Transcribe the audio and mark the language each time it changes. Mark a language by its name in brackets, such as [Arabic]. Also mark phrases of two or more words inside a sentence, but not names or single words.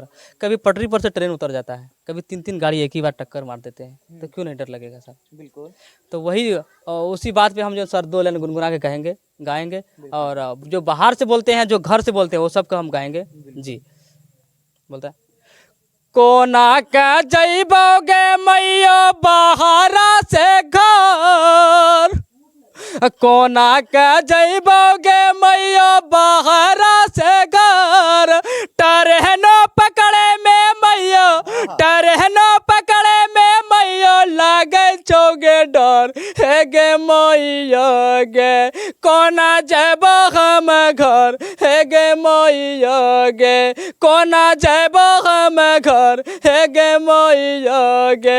[Hindi] कभी पटरी पर से ट्रेन उतर जाता है, कभी 3-3 गाड़ी एक ही बार टक्कर मार देते हैं, तो क्यों नहीं डर लगेगा सर? बिल्कुल। तो वही उसी बात पे हम जो सर 2 लाइन गुनगुना के कहेंगे, गाएंगे। और जो बाहर से बोलते हैं, जो घर से बोलते हैं, वो सब का हम गाएंगे। जी बोलता है, [Angika] कोना का जइबोगे मैया बहारा से घर, कोना के जइबोगे मैया बाहरा से घर, टरहनो पकड़े में मैया, टरहनो पकड़े में मैया, लागे चौगे डर हे गे मैया गे, कोना जइबो हम घर हे गे मैया गे, कोना जइबो हम घर हे गे मैया गे।